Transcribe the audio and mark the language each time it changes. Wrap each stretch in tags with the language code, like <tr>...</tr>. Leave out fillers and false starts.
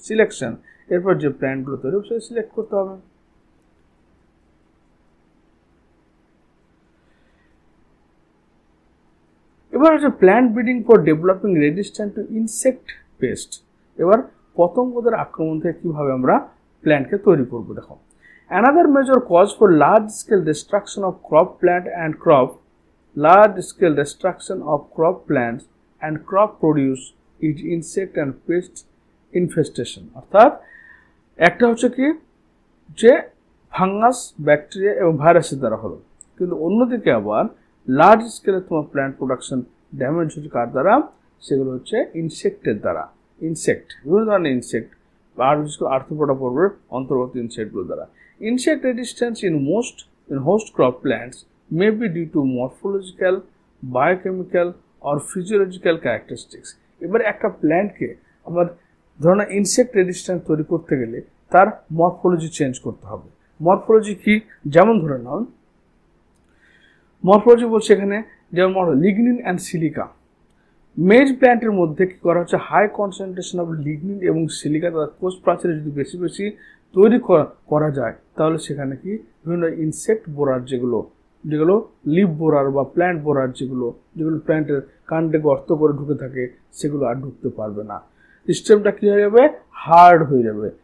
<bn>Selection, এরপর যে প্ল্যান্টগুলো তৈরি হবে সেটা সিলেক্ট করতে হবে। এবার হচ্ছে</bn> <en>Plant breeding for developing resistant to insect pest.</en> <bn>এবার পতঙ্গদের আক্রমণ থেকে কিভাবে আমরা প্ল্যান্টকে তৈরি করব।</bn> <en>দেখো, another major cause for large scale destruction of crop plant and large scale destruction of crop plants and crop produce is insect and pest infestation।</en> <bn>অর্থাৎ একটা হচ্ছে কি যে ফাঙ্গাস, ব্যাকটেরিয়া এবং ভাইরাসের দ্বারা হলো, কিন্তু অন্যদিকে আবার লার্জ স্কেলে তোমার প্ল্যান্ট প্রোডাকশন ড্যামেজ হচ্ছে কার দ্বারা? সেগুলো হচ্ছে ইনসেক্টের দ্বারা। ইনসেক্ট, বিভিন্ন ধরনের ইনসেক্ট, আর বিশেষ করে আর্থ্রোপোডা পর্বের অন্তর্গত ইনসেক্টগুলোর দ্বারা।</bn> <en>Insect resistance in host crop plants may be due to morphological, biochemical or physiological characteristics।</en> <bn>এবার একটা প্ল্যান্টকে আমার ধরুন ইনসেক্ট রেজিস্ট্যান্স তৈরি করতে গেলে তার মরফোলজি চেঞ্জ করতে হবে। মরফোলজি কি? যেমন ধরে নাও, মরফোলজি বলছে এখানে যেমন লিগনিন অ্যান্ড সিলিকা। মেজ প্ল্যান্টের মধ্যে কি করা হচ্ছে? হাই কনসেন্ট্রেশন অফ লিগনিন এবং সিলিকা, তার কোষ প্রাচীরে যদি বেশি বেশি তৈরি করা যায়, তাহলে সেখানে কি বিভিন্ন ইনসেক্ট বোরার যেগুলো লিভ বোরার বা প্ল্যান্ট বোরার যেগুলো প্ল্যান্টের কাণ্ডে গর্ত করে ঢুকে থাকে, সেগুলো আর ঢুকতে পারবে না। সিস্টেমটা কি হয়ে যাবে? হার্ড হয়ে যাবে।</bn>